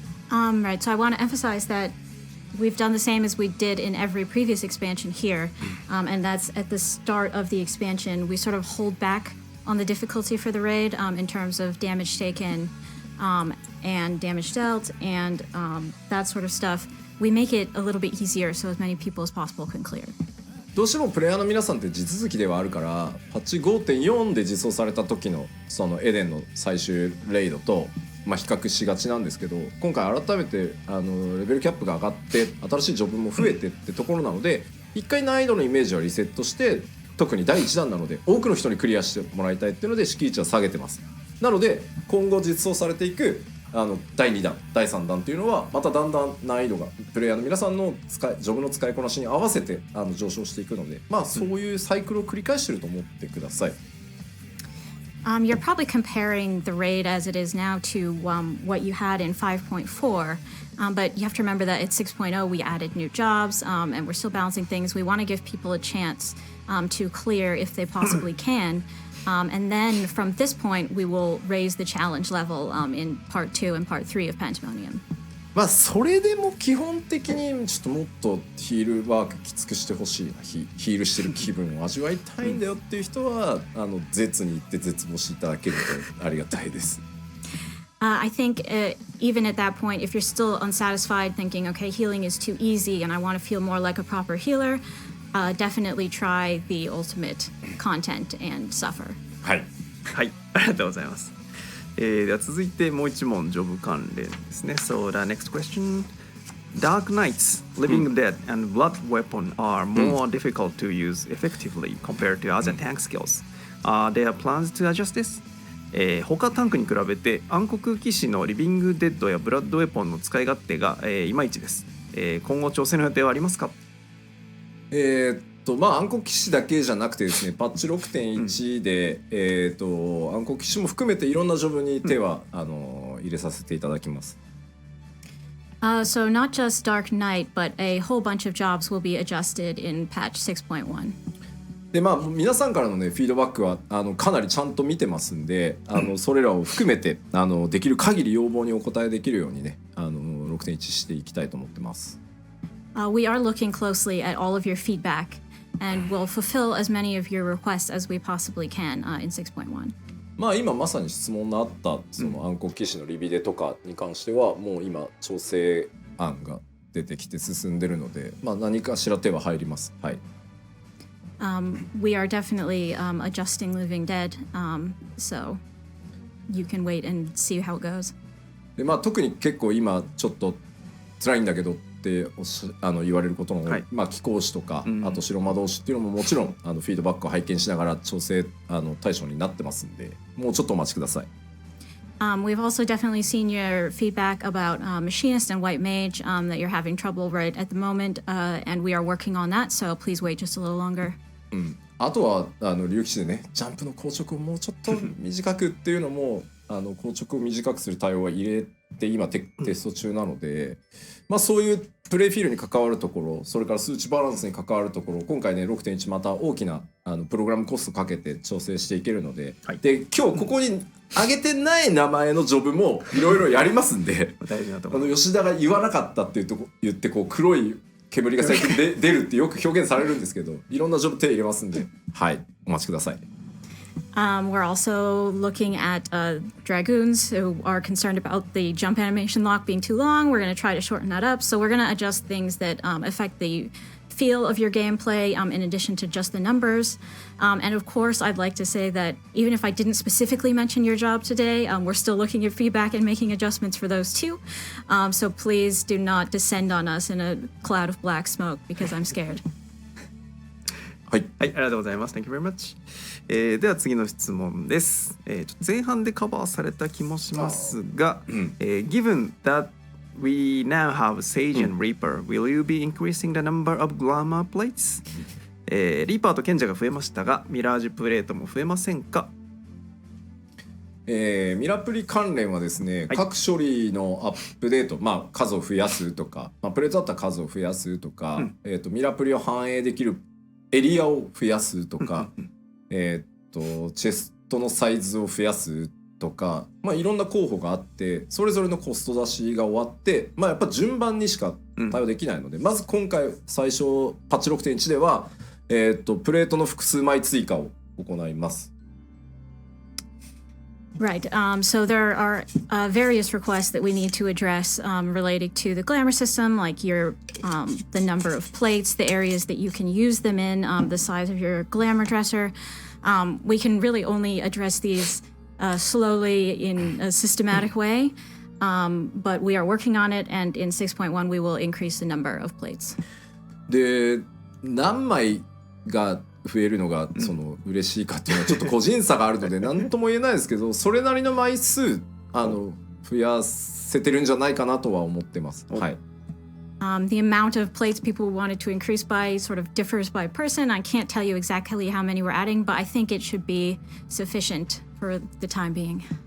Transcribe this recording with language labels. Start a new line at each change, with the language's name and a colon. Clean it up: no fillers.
English: Right, so I want to emphasize that we've done the same as we did in every previous expansion here, and that's at the start of the expansion we sort of hold back on the difficulty for the raid in terms of damage taken and damage dealt and that sort of stuff. We make it a little bit easier so as many people as possible can clear.
Japanese: どうしてもプレイヤーの皆さんって地続きではあるからパッチ 5.4 で実装された時のそのエデンの最終レイドと比較しがちなんですけど、今回改めてレベルキャップが上がって新しいジョブも増えてってところなので、一回難易度のイメージはリセットして、特に第1弾なので多くの人にクリアしてもらいたいっていうので敷地は下げてます。なので今後実装されていく第2弾第3弾っていうのはまただんだん難易度がプレイヤーの皆さんのジョブの使いこなしに合わせて上昇していくので、そういうサイクルを繰り返してると思ってください。
English: You're probably comparing the raid as it is now to what you had in 5.4, but you have to remember that at 6.0 we added new jobs and we're still balancing things. We want to give people a chance to clear if they possibly can, and then from this point we will raise the challenge level in part 2 and part 3 of Pandemonium.
Japanese: それでも基本的にちょっともっとヒールワークきつくしてほしいな、ヒールしてる気分を味わいたいんだよっていう人は絶に行って絶望していただけるとありがたいです。
English: I think even at that point, if you're still unsatisfied, thinking, okay, healing is too easy and I want to feel more like a proper healer, definitely try the ultimate content and suffer.
Japanese: はい、はい、ありがとうございます。では続いてもう一問ジョブ関連ですね。
English: So the next question. Dark Knights, Living Dead, and Blood Weapon are more difficult to use effectively compared to other tank skills. There are plans to adjust this?
Japanese: 他タンクに比べて暗黒騎士のリビングデッドやブラッドウェポンの使い勝手が、いまいちです。今後調整の予定はありますか？暗黒騎士だけじゃなくてですね、パッチ 6.1 で、暗黒騎士も含めていろんなジョブに手は、入れさせていただきます。
English: So not just Dark Knight, but a whole bunch of jobs will be adjusted in patch 6.1.
Japanese: で皆さんからのねフィードバックはかなりちゃんと見てますんでそれらを含めてできる限り要望にお答えできるようにね6.1 していきたいと思ってます。
English: We are looking closely at all of your feedback and will fulfill as many of your requests as we possibly can in 6.1.
Japanese: 今まさに質問のあったその暗黒騎士のリビデとかに関してはもう今調整案が出てきて進んでるので、何かしら手は入ります。はい。
English: We are definitely adjusting Living Dead, so you can wait and see how it goes.
Japanese: で特に結構今ちょっと辛いんだけどって言われることも、貴公子とか、あと白魔導士っていうのももちろんフィードバックを拝見しながら調整対象になってますんで、もうちょっとお待ちください。
English: We've also definitely seen your feedback about Machinist and White Mage that you're having trouble right at the moment, and we are working on that, so please wait just a little longer.
Japanese: あとは竜騎士でねジャンプの硬直をもうちょっと短くっていうのも硬直を短くする対応は入れて今テスト中なので、そういうプレイフィールに関わるところ、それから数値バランスに関わるところ、今回ね 6.1 また大きなプログラムコストかけて調整していけるので、で今日ここに挙げてない名前のジョブもいろいろやりますんで大事なところ吉田が言わなかったって言って黒い煙が最近出るってよく表現されるんですけど、いろんなジョブ手入れますんで、はいお待ちください。
English: We're also looking at dragoons who are concerned about the jump animation lock being too long. We're going to try to shorten that up. So we're going to adjust things that affect the feel of your gameplay in addition to just the numbers. And of course, I'd like to say that even if I didn't specifically mention your job today, we're still looking at feedback and making adjustments for those too. So please do not descend on us in a cloud of black smoke because I'm scared.
Japanese: はい、ありがとうございます。
English: Thank you very much.
Japanese: では次の質問です。ちょっと前半でカバーされた気もしますが、
English: Given that we now have Sage and Reaper, will you be increasing the number of glamour plates?
Japanese: リーパーと賢者が増えましたが、ミラージュプレートも増えませんか？ミラプリ関連はですね、各処理のアップデート、数を増やすとか、プレートだったら数を増やすとか、ミラプリを反映できるエリアを増やすとか、チェストのサイズを増やすとか、いろんな候補があって、それぞれのコスト出しが終わって、やっぱ順番にしか対応できないので、まず今回最初パッチ 6.1 では、プレートの複数枚追加を行います。
English: Right. So there are various requests that we need to address related to the glamour system, like your the number of plates, the areas that you can use them in, the size of your glamour dresser. We can really only address these slowly in a systematic way, but we are working on it, and in 6.1 we will increase the number of plates.
Japanese: で、何枚が増えるのが嬉しいかっていうのはちょっと個人差があるので何とも言えないですけど、それなりの枚数増やせてるんじゃないかなとは思ってます。はい。
English: The amount of plates people wanted to increase by sort of differs by person. I can't tell you exactly how many we're adding, but I think it should be sufficient for the time being.